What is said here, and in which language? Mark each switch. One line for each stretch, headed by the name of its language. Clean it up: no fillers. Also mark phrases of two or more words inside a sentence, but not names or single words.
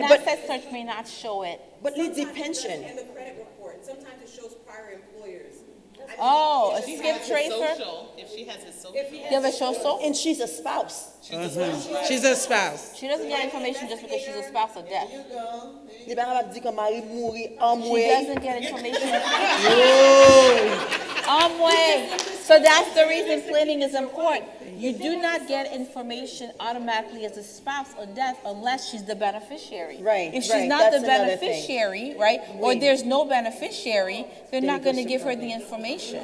English: Right, but- asset search may not show it. but Lindsay, pension. And the credit report, sometimes it shows prior employers. Oh, a If she skip has his tracer? social, if she has his social. You have a show so? And she's a spouse. She's a spouse. She doesn't get information just because she's a spouse of death.
Haitian Creole: Li ba rap di ka mari mouri an
English: She
Haitian Creole: mwe.
English: doesn't get information. Way. So that's the reason planning is important. You do not get information automatically as a spouse of death unless she's the beneficiary. Right, If she's right, not the that's another thing. beneficiary, right, or there's no beneficiary, they're not going to give her the information.